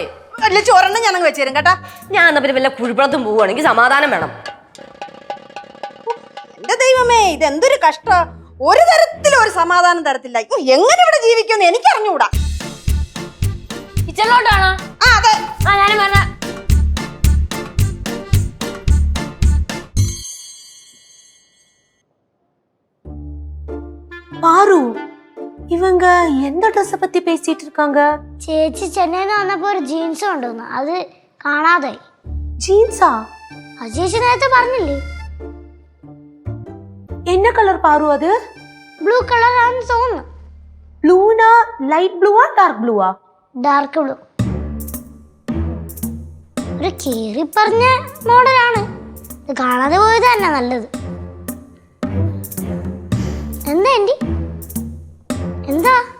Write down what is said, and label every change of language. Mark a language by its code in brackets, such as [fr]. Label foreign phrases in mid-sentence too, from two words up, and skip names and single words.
[ml] വലിയ ചോരെണ്ണം ഞാനങ്ങ് വെച്ചേരും കേട്ടാ. ഞാൻ എന്നാ പിന്നെ വല്ല കുഴിപ്പുറത്തും പോവുകയാണെങ്കിൽ സമാധാനം വേണം. എന്റെ ദൈവമേ, ഇതെന്തൊരു കഷ്ട. ഒരു തരത്തിലും ഒരു സമാധാനം തരത്തില്ല. എങ്ങനെ ഇവിടെ ജീവിക്കുമെന്ന് എനിക്ക് അറിഞ്ഞുകൂടാ. കിച്ചണിലോട്ടാണോ? ആ, അതെ. ആ, ഞാനും പറഞ്ഞ. [ta] பாரு, இவங்க எந்த ட்ரெஸ் பத்தி பேசிட்டு இருக்காங்க? [ml] ചേച്ചി ചെന്നൈന്ന് വന്നപ്പോ ഒരു ജീൻസ് കൊണ്ടുവന്നു, അത് കാണാതായി. [ta] ஜீன்ஸா? [ml] അത് ചേച്ചി നേരത്തെ പറഞ്ഞില്ലേ? [ta] என்ன கலர் பாரு அது? [en] blue colour [ml] ആണെന്ന് തോന്നുന്നു. [ta] ப்ளூனா லைட் ப்ளூவா டார்க் ப்ளூவா? [en] dark blue. [ml] ഒരു കീറി പറഞ്ഞ മോഡലാണ്. ഇത് കാണാതെ പോയത് തന്നെ നല്ലത്. എന്താ ആന്റി? എന്താ?